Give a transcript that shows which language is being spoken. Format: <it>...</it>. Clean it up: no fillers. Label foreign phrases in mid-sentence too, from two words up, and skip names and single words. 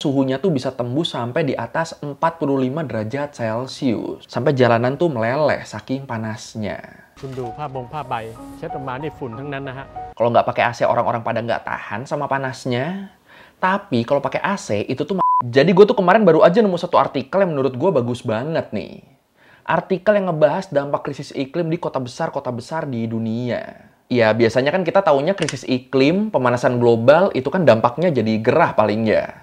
<id>suhunya tuh bisa tembus sampai di atas 45 derajat Celcius. Sampai jalanan tuh meleleh saking panasnya.</id> <th>คุณดูผ้าใบเช็ดออกมานี่ฝุ่นทั้งนั้นนะฮะ</th> <id>Kalau nggak pakai AC orang-orang pada nggak tahan sama panasnya. Tapi kalau pakai AC itu tuh jadi gue tuh kemarin baru aja nemu satu artikel yang menurut gue bagus banget nih. Artikel yang ngebahas dampak krisis iklim di kota besar di dunia. Ya biasanya kan kita taunya krisis iklim, pemanasan global itu kan dampaknya jadi gerah paling ya.</id>